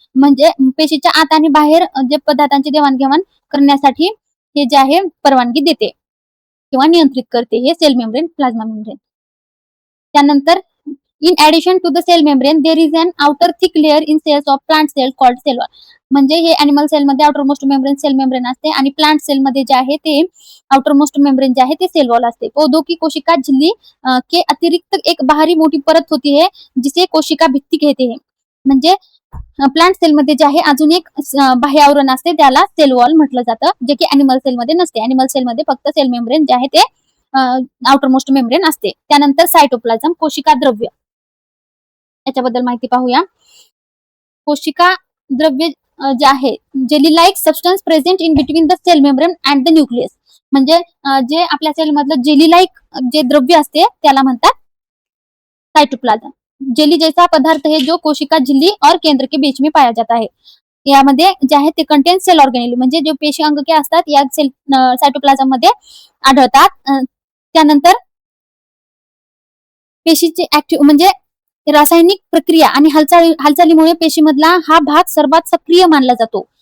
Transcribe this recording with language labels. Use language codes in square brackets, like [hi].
[mr] म्हणजे पेशीच्या आत आणि बाहेर जे पदार्थांची देवाणघेवाण करण्यासाठी हे जे आहे परवानगी देते किंवा नियंत्रित करते, हे सेल मेम्ब्रेन, प्लाझ्मा मेम्ब्रेन. [en] त्यानंतर in addition to the cell membrane there is an outer thick layer in cells of plant cell called cell wall. [mr] म्हणजे हे अॅनिमल सेल मध्ये outer most membrane sale membrane असते, आणि plant sale मध्ये जे आहे ते आउटर मोस्ट मेम्ब्रेन जे आहे ते सेल वॉल असते. [hi] पौधों की कोशिका झिल्ली के अतिरिक्त एक बाहरी मोठी परत होती है जिसे कोशिका भित्ती कहते हैं. [mr] म्हणजे प्लांट सेल मध्ये जे आहे अजून एक बाह्य आवरण असते त्याला सेल वॉल म्हटलं जातं, जे की अॅनिमल सेल मध्ये नसते. अॅनिमल सेल मध्ये फक्त सेल मेम्ब्रेन जे आहे ते आउटर मोस्ट मेम्ब्रेन असते. त्यानंतर सायटोप्लाझम, कोशिका द्रव्य, याच्याबद्दल माहिती पाहूया. कोशिका द्रव्य जे आहे, [en] Jelly like substance present in between the cell membrane and the nucleus. [mr] म्हणजे जे आपल्या सेल मधलं जेली लाईक जे द्रव्य असते त्याला म्हणतात सायटोप्लाझम. [hi] जेली जैसा पदार्थ है जो कोशिका झिल्ली और केंद्र के बीच में पाया जाता है. [mr] यामध्ये जे आहे ते कंटेन सेल ऑर्गेनेल म्हणजे जे पेशी अंगके असतात या सेल सायटोप्लाझम मध्ये आढळतात. त्यानंतर पेशीची ऍक्टिव्ह म्हणजे रासायनिक प्रक्रिया आणि हालचालीमुळे पेशीमधला हा भाग सर्वात सक्रिय मानला जातो.